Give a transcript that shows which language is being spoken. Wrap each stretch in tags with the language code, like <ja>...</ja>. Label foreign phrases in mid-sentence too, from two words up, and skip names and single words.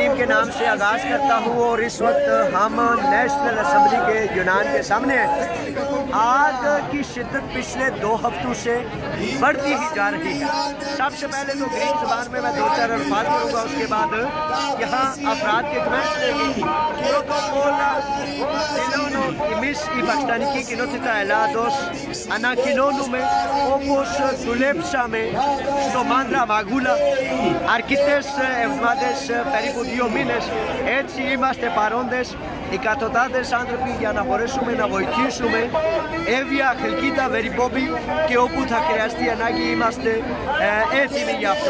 <ur>نام سے آغاز کرتا ہوں اور اس وقت ہم نیشنل اسمبلی کے یونان کے سامنے ہیں۔ آگ کی شدت پچھلے 2 ہفتوں سے بڑھتی ہی جا رہی ہے۔ سب سے پہلے تو گریک زبان میں 2-4 الفاظ کروں گا، اس کے بعد یہاں افراد کے کمنٹس لیں گے۔</ur> <el>Εμείς οι Πακιστανικοί κοινότητα Ελλάδος ανακοινώνουμε, όπως δουλέψαμε στο Μάντρα Μαγούλα αρκετές εβδομάδες, περίπου 2 μήνες, έτσι είμαστε παρόντες εκατοντάδες άνθρωποι για να μπορέσουμε να βοηθήσουμε Εύβοια, Χελκίδα, Βεριμπόμπη και όπου θα χρειαστεί ανάγκη είμαστε έτοιμοι γι' αυτό.</el>